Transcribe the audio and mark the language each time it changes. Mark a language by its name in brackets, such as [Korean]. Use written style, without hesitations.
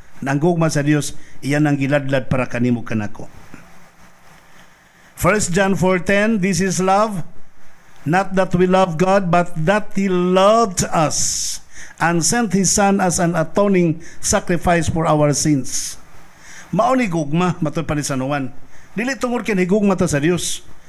[Cebuano] Ang gugma sa Dios, iyan ang giladlad para kanimo kanako. [English] 1 John 4:10, this is love, not that we love God, but that He loved us and sent His Son as an atoning sacrifice for our sins. [Cebuano] Mao ni gugma, matod pa ni Sanuan. Dili tungod kay higugma ta sa Dios.